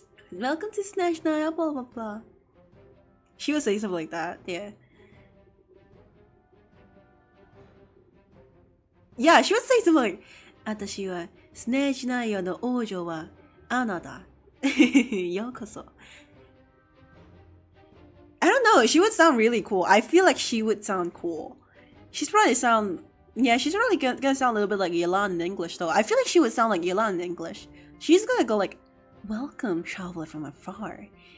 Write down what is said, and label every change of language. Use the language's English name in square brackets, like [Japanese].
[English] Welcome to Snatch Night, blah blah blah. She would say something like that, yeah. Yeah, she would say something like, [Japanese] 私はスネージナイトの王女はアナだ。ようこそ。 [English] I don't know, she would sound really cool. I feel like she would sound cool. She's probably sound, yeah, she's probably gonna sound a little bit like Yelan in English though. I feel like she would sound like Yelan in English. She's gonna go like, welcome traveler from afar.